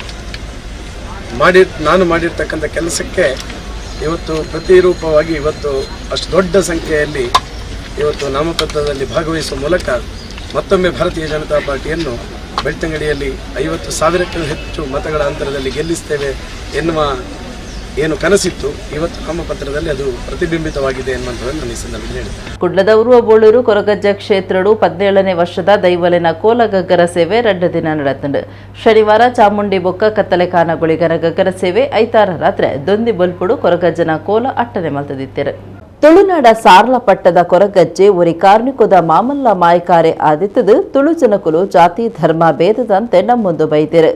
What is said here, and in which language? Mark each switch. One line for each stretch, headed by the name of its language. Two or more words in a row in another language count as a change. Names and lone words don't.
Kannada: ನಾನು ಮಾಡಿರ್ತಕ್ಕಂಥ ಕೆಲಸಕ್ಕೆ ಇವತ್ತು ಪ್ರತಿರೂಪವಾಗಿ ಇವತ್ತು ಅಷ್ಟು ದೊಡ್ಡ ಸಂಖ್ಯೆಯಲ್ಲಿ ಇವತ್ತು ನಾಮಪತ್ರದಲ್ಲಿ ಭಾಗವಹಿಸುವ ಮೂಲಕ ಮತ್ತೊಮ್ಮೆ ಭಾರತೀಯ ಜನತಾ ಪಾರ್ಟಿಯನ್ನು ಬೆಳ್ತಂಗಡಿಯಲ್ಲಿ 50,000ಕ್ಕೂ ಹೆಚ್ಚು ಮತಗಳ ಅಂತರದಲ್ಲಿ ಗೆಲ್ಲಿಸ್ತೇವೆ ಎನ್ನುವ ಏನು ಕನಸಿತ್ತು ಇವತ್ತು ನಾಮಪತ್ರದಲ್ಲಿ ಅದು ಪ್ರತಿಬಿಂಬಿತವಾಗಿದೆ ಎನ್ನುವಂಥದ್ದನ್ನು ನಾನು ಈ ಸಂದರ್ಭದಲ್ಲಿ ಹೇಳಿದೆ.
Tulu: ಕುಡ್ಲದ ಉರುವ ಬೋಳೂರು ಕೊರಗಜ್ಜ ಕ್ಷೇತ್ರಡು 17ನೇ ವರ್ಷದ ದೈವಲಿನ ಕೋಲ ಗಗ್ಗರ ಸೇವೆ 2 ದಿನ ನಡೆತಂಡು. ಶನಿವಾರ ಚಾಮುಂಡಿ ಬೊಕ್ಕ ಕತ್ತಲೆ ಕಾನಗುಳಿಗರ ಗಗ್ಗರ ಸೇವೆ ಐತಾರ ರಾತ್ರಿ ದೊಂದಿ ಬಲ್ಪುಡು ಕೊರಗಜ್ಜನ ಕೋಲ 8ನೇ ಮಲ್ತದಿತ್ತರು. ತುಳುನಾಡ ಸಾರ್ಲಪಟ್ಟದ ಕೊರಗಜ್ಜೆ ಒರಿ ಕಾರ್ಮಿಕದ ಮಾಮಲ್ಲ ಮಾಯಕಾರೆ ಆದಿತ್ತದು ತುಳು ಜನಕುಲು ಜಾತಿ ಧರ್ಮ ಭೇದದಂತೆ ನಮ್ಮೊಂದು ಬೈದಿರು.